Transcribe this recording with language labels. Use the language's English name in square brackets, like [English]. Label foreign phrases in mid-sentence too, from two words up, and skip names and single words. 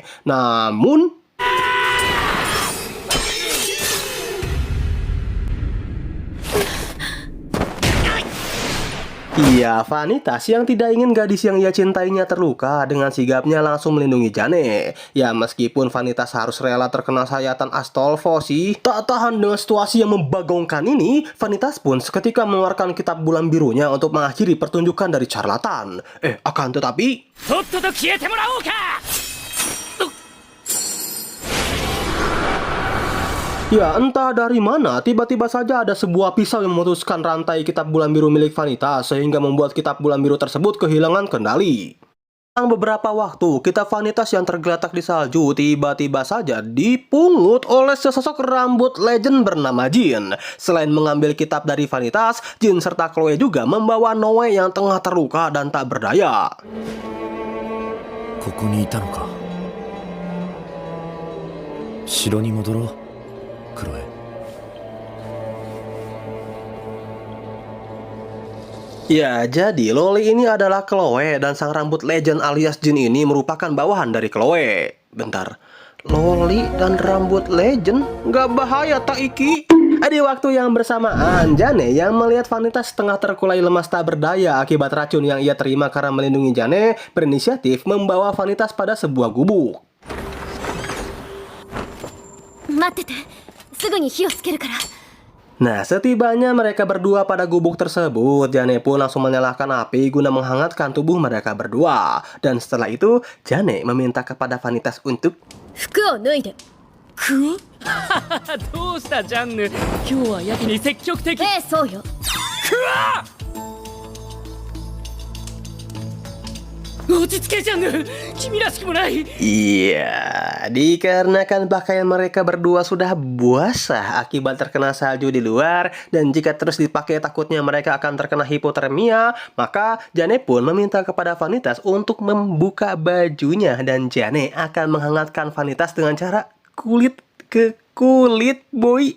[Indonesian] Namun iya, Vanitas yang tidak ingin gadis yang ia cintainya terluka dengan sigapnya langsung melindungi Jane. Ya, meskipun Vanitas harus rela terkena sayatan Astolfo sih, tak tahan dengan situasi yang membagongkan ini, Vanitas pun seketika mengeluarkan kitab bulan birunya untuk mengakhiri pertunjukan dari charlatan. Akan tetapi [Japanese] とっとと消えてもらおうか [Indonesian] ya, entah dari mana, tiba-tiba saja ada sebuah pisau yang memutuskan rantai kitab bulan biru milik Vanitas sehingga membuat kitab bulan biru tersebut kehilangan kendali. Dalam beberapa waktu, kitab Vanitas yang tergeletak di salju tiba-tiba saja dipungut oleh sesosok rambut legend bernama Jin. Selain mengambil kitab dari Vanitas, Jin serta Chloe juga membawa Noe yang tengah terluka dan tak berdaya. [Japanese] ここにいたのか。城に戻ろう。 [Indonesian] Ya, jadi Loli ini adalah Chloe dan sang rambut legend alias Jin ini merupakan bawahan dari Chloe. Bentar, Loli dan rambut legend? Gak bahaya [Javanese] tak iki? [Indonesian] Di waktu yang bersamaan, Jane yang melihat Vanitas tengah terkulai lemas tak berdaya akibat racun yang ia terima karena melindungi Jane, berinisiatif membawa Vanitas pada sebuah gubuk. [Japanese] 待っててすぐに火をつけるから [Indonesian] Nah, setibanya mereka berdua pada gubuk tersebut, Jane pun langsung menyalakan api guna menghangatkan tubuh mereka berdua. Dan setelah itu, Jane meminta kepada Vanitas untuk [Japanese] 服を脱いで服どうしたジャンヌ今日はやけに積極的そうよ落ち着けジャンヌ君らしくもない [Indonesian] Iya, dikarenakan pakaian mereka berdua sudah basah akibat terkena salju di luar, dan jika terus dipakai takutnya mereka akan terkena hipotermia, maka Jane pun meminta kepada Vanitas untuk membuka bajunya, dan Jane akan menghangatkan Vanitas dengan cara kulit ke kulit, boy.